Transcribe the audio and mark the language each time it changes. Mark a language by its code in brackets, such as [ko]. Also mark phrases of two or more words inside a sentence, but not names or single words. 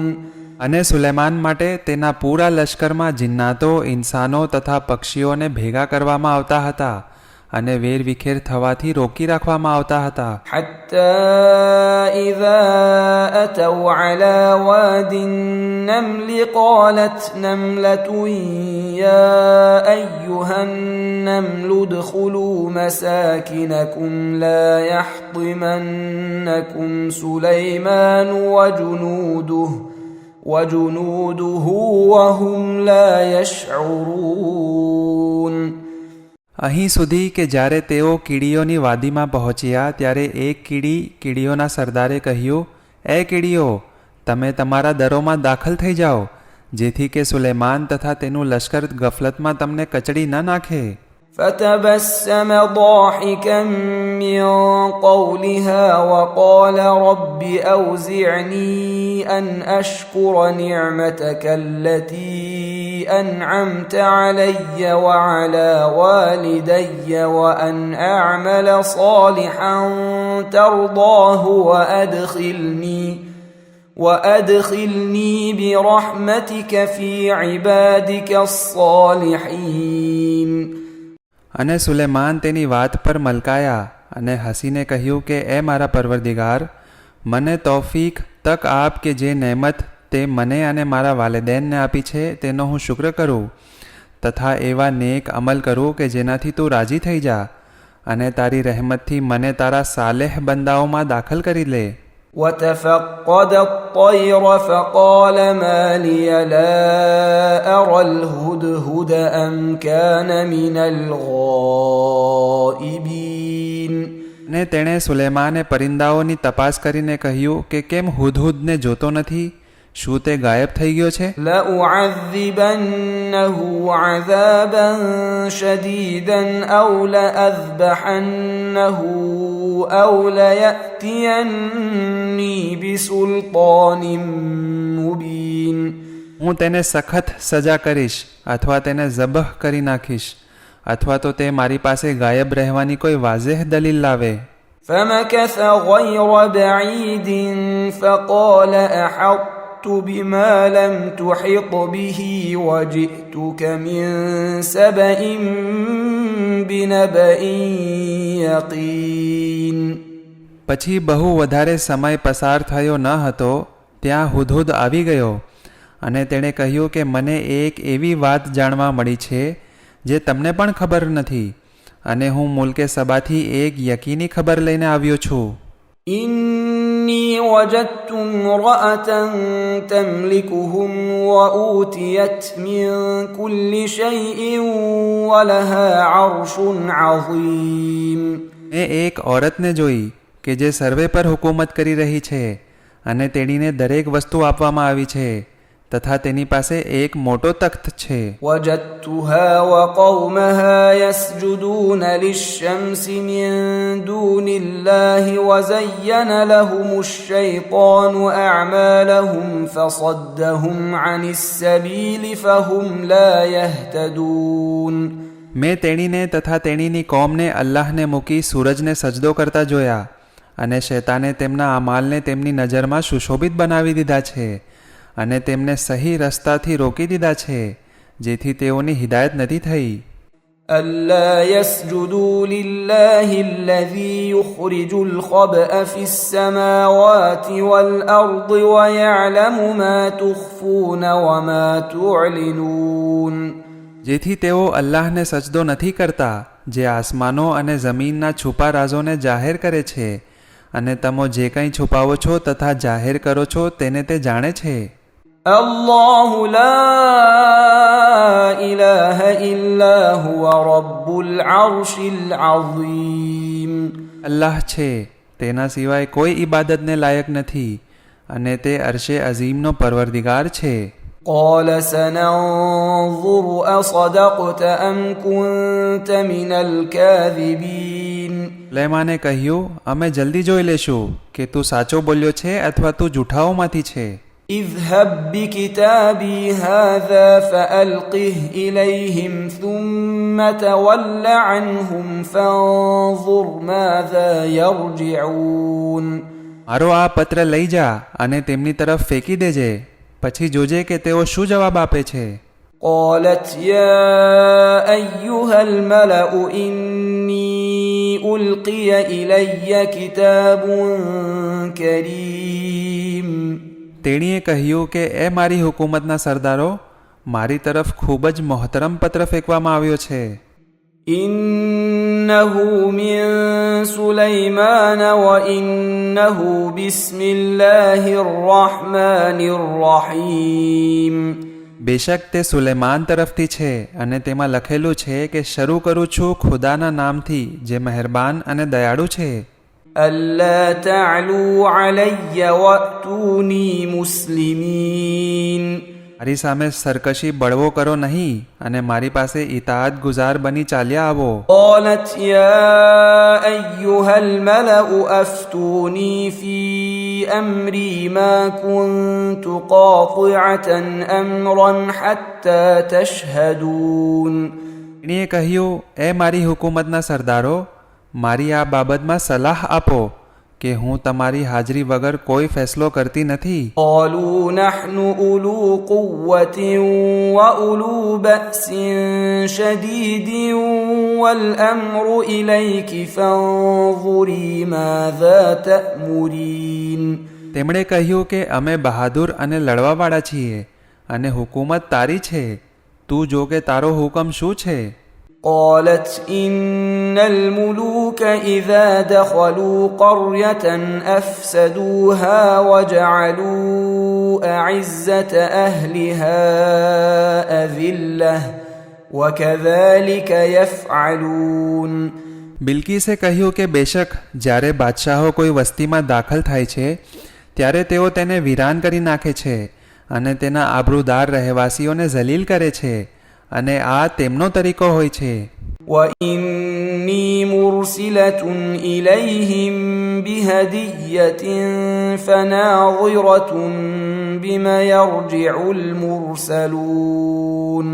[gu] અને સુલેમાન માટે તેના પૂરા લશ્કરમાં જિન્નાતો, ઇન્સાનો તથા પક્ષીઓને ભેગા કરવામાં આવતા હતા અને વેરવિખેર થવાથી રોકી રાખવામાં આવતા હતા. [ar] حتى إذا أتوا على واد النمل قالت نملة يا أيها النمل ادخلوا مساكنكم لا يحطمنكم سليمان وجنوده وهم لا يشعرون. [gu] અહીં સુધી કે જ્યારે તેઓ કીડીઓની વાદીમાં પહોંચ્યા ત્યારે એક કીડીઓના સરદારે કહ્યું, એ કીડીઓ, તમે તમારા દરોમાં દાખલ થઈ જાઓ જેથી કે સુલેમાન તથા તેનું લશ્કર ગફલતમાં તમને કચડી ન નાખે. [ar] فتبسم ضاحكا من قولها وقال رب أوزعني أن أشكر نعمتك التي أنعمت علي وعلى والدي وأن أعمل صالحا ترضاه وأدخلني برحمتك في عبادك الصالحين. [gu] અને સુલેમાન તેની વાત પર મલકાયા અને હસીને કહ્યું કે એ મારા પરવરદિગાર, મને તૌફીક તક આપ કે જે નેમત તે મને અને મારા વાલિદૈનને આપી છે તેનો હું શુક્ર કરું તથા એવા નેક અમલ કરું કે જેનાથી તું રાજી થઈ જા અને તારી રહેમતથી મને તારા સાલેહ બંદાઓમાં દાખલ કરી લે. [ar] وتفقد الطير فقال ما لي لا أرى الهدهد أم كان من الغائبين. [gu] ને તેણે સુલેમાને પરિંદાઓની તપાસ કરીને કહ્યું કે કેમ હુદહુદને જોતો નથી? શું તે ગાયબ થઈ ગયો છે? [ar] لأعذبنه عذابا شديدا أو لأذبحنه أو ليأتيني بسلطان مبين. [gu] હું તેને સખત સજા કરીશ અથવા તેને ઝબહ કરી નાખીશ અથવા તો તે મારી પાસે ગાયબ રહેવાની કોઈ વાઝેહ દલીલ લાવે. [ar] فمكث غير بعيد فقال أحطت بما لم تحط به وجئتك من سبأ بنبأ يقين. [gu] પછી બહુ વધારે સમય પસાર થયો ન હતો ત્યાં હુદહુદ આવી ગયો અને તેણે કહ્યું કે મને એક એવી વાત જાણવા મળી છે જે તમને પણ ખબર નથી અને હું મુલ્કે સબાથી એક યકીની ખબર લઈને આવ્યો છું. [ar] إني وجدت امرأة تملكهم وأوتيت من كل شيء ولها عرش عظيم. [gu] મેં એક ઓરતને જોઈ કે જે સર્વે પર હુકુમત કરી રહી છે અને તેણીને દરેક વસ્તુ આપવામાં આવી છે તથા તેની પાસે એક મોટો તખ્ત છે. [ar] وجدتها وقومها يسجدون للشمس من دون الله وزين لهم الشيطان أعمالهم فصدهم عن السبيل فهم لا يهتدون. [gu] મેં તેણીને તથા તેણીની કોમને અલ્લાહને મૂકી સૂરજને સજદો કરતા જોયા અને શૈતાને તેમના અમાલને તેમની નજરમાં સુશોભિત બનાવી દીધા છે અને તેમને સહી રસ્તાથી રોકી દીધા છે જેથી તેઓની હિદાયત નથી થઈ. [ar] ألا يسجدوا لله الذي يخرج الخبأ في السماوات والأرض ويعلم ما تخفون وما تعلنون. [gu] જેથી તેઓ અલ્લાહને સજદો નથી કરતા જે આસમાનો અને જમીનના છુપા રાઝોને જાહેર કરે છે અને તમે જે કંઈ છુપાવો છો તથા જાહેર કરો છો તેને તે જાણે છે. [ar] الله لا إله إلا هو رب العرش العظيم. [gu] અલ્લાહ છે તેના સિવાય કોઈ ઇબાદતને લાયક નથી અને તે અરશે અઝીમનો પરવરદિગાર છે. [ar] قال سننظر أصدقت أم كنت من الكاذبين. [gu] સુલૈમાને કહ્યું, અમે જલ્દી જોઈ લેશું કે તું સાચો બોલ્યો છે અથવા તું જૂઠાઓમાંથી છે. [ar] اذهب بكتابي هذا فألقه إليهم ثم تول عنهم فانظر ماذا يرجعون. [gu] મારો આ પત્ર લઈ જા અને તેમની તરફ ફેંકી દેજે પછી જોજે કે તેઓ શું જવાબ આપે છે. [ar] قالت يا أيها الملأ إني ألقي إلي كتاب كريم. [gu] તેણીએ કહ્યું કે એ મારી હુકુમતના સરદારો, મારી તરફ ખૂબ જ મોહતરમ પત્ર ફેંકવામાં આવ્યો છે. [ar] إنه من سليمان وإنه بسم الله الرحمن الرحيم. [gu] બેશક તે સુલેમાન તરફથી છે અને તેમાં લખેલું છે કે શરૂ કરું છું ખુદાના નામથી જે મહેરબાન અને દયાળુ છે. [ar] ألا تعلوا علي وأتوني مسلمين. [gu] મારી સામે સરકશી બળવો કરો નહીં અને મારી પાસે ઇતાઅત ગુજાર બની ચાલ્યા આવો. [ar] قالت يا أيها الملأ أفتوني في أمري ما كنت قاطعة أمرا حتى تشهدون. [gu] તેણીએ કહ્યું, એ મારી હુકુમતના સરદારો, મારી આ બાબતમાં સલાહ આપો કે હું તમારી હાજરી વગર કોઈ ફેસલો કરતી નથી. [ar] قالوا نحن أولو قوة وأولو بأس شديد والأمر إليك فانظري ماذا تأمرين. [gu] તેમણે કહ્યું કે અમે બહાદુર અને લડવાવાળા છીએ અને હુકુમત તારી છે, તું જો કે તારો હુકમ શું છે. [ar] قالت إن الملوك إذا دخلوا قرية أفسدوها وجعلوا أعزة أهلها أذلة وكذلك يفعلون. [gu] બિલ્કીસે કહ્યું કે બેશક જ્યારે બાદશાહો કોઈ વસ્તીમાં દાખલ થાય છે ત્યારે તેઓ તેને વિરાન કરી નાખે છે અને તેના આબરૂદાર રહેવાસીઓને જલીલ કરે છે અને આ તેમનો તરીકો હોય છે. [ar] وإني مرسلة إليهم بهدية فناظرة بما يرجع المرسلون.